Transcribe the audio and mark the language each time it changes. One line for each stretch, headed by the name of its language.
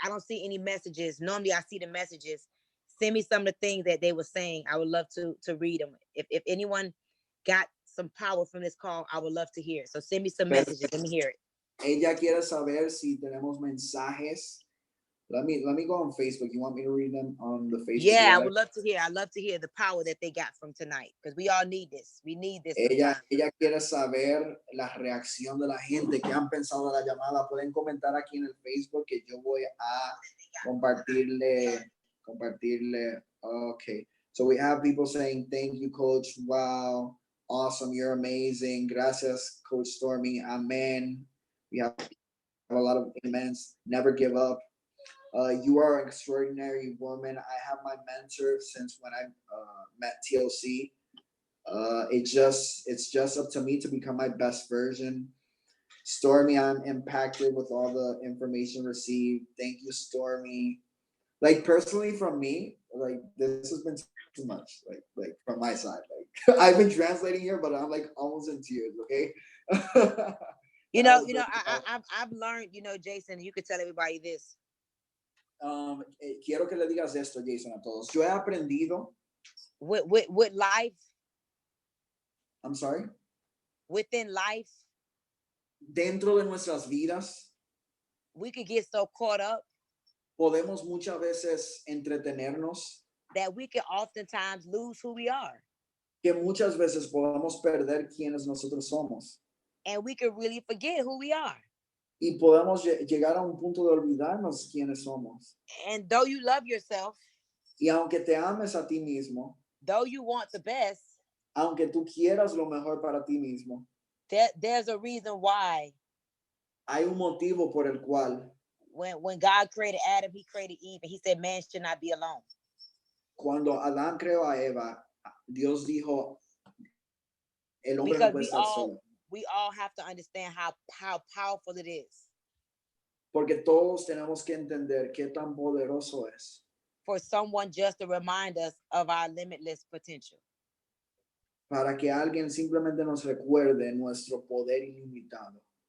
English: I don't see any messages. Normally I see the messages. Send me some of the things that they were saying. I would love to read them. If anyone got some power from this call, I would love to hear it. So send me some messages. Let me hear it.
Spanish: Ella quiere saber si tenemos mensajes.
English: Let me go on Facebook. You want me to read them on the Facebook? Yeah, I Live? would love to hear. I'd love to hear the power that they got from tonight, because we all need this. We need this.
Spanish: Ella quiere saber la reacción de la gente que han pensado de la llamada. Pueden comentar aquí en el Facebook que yo voy a compartirle.
English: Okay. So we have people saying, thank you, Coach. Wow. Awesome. You're amazing. Gracias, Coach Stormy. Amen. We have a lot of amens. Never give up. You are an extraordinary woman. I have my mentor since when I met TLC. It's just up to me to become my best version. Stormy, I'm impacted with all the information received. Thank you, Stormy. Like personally from me, like this has been too much. Like from my side, like I've been translating here, but I'm like almost in tears. Okay. I've learned, Jason, you could tell everybody this.
Spanish: Quiero que le digas esto, Jason, a todos. Yo he aprendido.
English: With life. I'm sorry. Within life.
Spanish: Dentro de nuestras vidas.
English: We could get so caught up.
Spanish: Podemos muchas veces entretenernos.
English: That we can oftentimes lose who we are.
Spanish: que muchas veces podamos perder quienes nosotros somos
English: and we could really forget who we are.
Spanish: y podemos llegar a un punto de olvidarnos quiénes somos.
English: And though you love yourself,
Spanish: Y aunque te ames a ti mismo,
English: though you want the best,
Spanish: aunque tú quieras lo mejor para ti mismo,
English: there's a reason why
Spanish: hay un motivo por el cual
English: when God created Adam, he created Eve, and he said man should not be alone.
Spanish: cuando Adán creó a Eva, Dios dijo, el hombre no
English: Because
Spanish: puede estar solo.
English: we all have to understand how powerful it is
Spanish: Porque todos tenemos que entender qué tan poderoso es
English: for someone just to remind us of our limitless potential.
Spanish: para que alguien simplemente nos recuerde nuestro poder ilimitado.